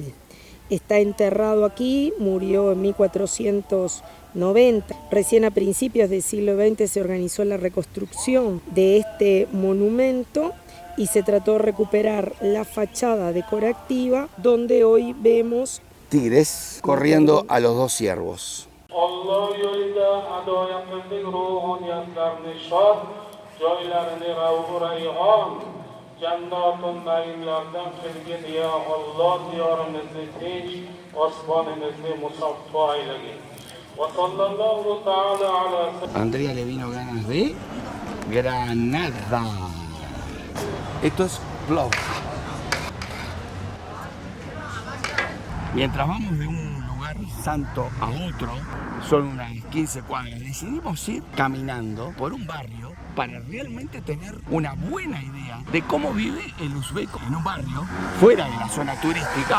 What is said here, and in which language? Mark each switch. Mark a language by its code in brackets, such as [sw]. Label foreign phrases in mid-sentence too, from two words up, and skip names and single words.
[es] Está enterrado aquí, murió en 1490. Recién a principios del siglo XX se organizó la reconstrucción de este monumento y se trató de recuperar la fachada decorativa donde hoy vemos Tigres corriendo a los dos ciervos. [uz] Allah yolida adoyatlik ruhun yaslarni shod, joylarini ravhu rayhon, jannatun naimlardan qilgin ya Allah, diyorimizni tinch, osmonimizni musaffo aylagin. [ar] و صلى الله تعالى على [es] Andrea le vino ganas de Granada. Esto es Plov. Mientras vamos de un lugar santo a otro, son unas 15 cuadras, decidimos ir caminando por un barrio para realmente tener una buena idea de cómo vive el uzbeco en un barrio fuera de la zona turística.